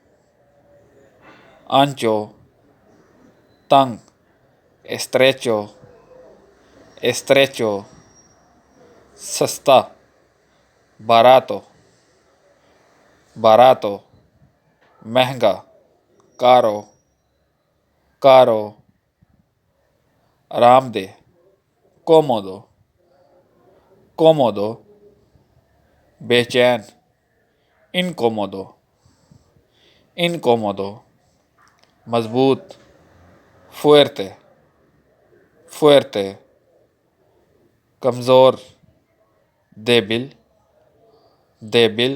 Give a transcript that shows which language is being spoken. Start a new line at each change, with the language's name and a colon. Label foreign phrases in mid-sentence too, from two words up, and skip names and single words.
Spanish: Ancho. تنگ. Estrecho. Estrecho.
Urdu: سستا. Barato.
Spanish: Barato. مہنگا. Caro. Caro.
Urdu: آرام دہ.
Spanish: Cómodo. Cómodo.
Urdu: بے چین.
Spanish: Incómodo. Incómodo.
Urdu: مضبوط. Fuerte.
Spanish: Fuerte. کمزور. Débil. Débil.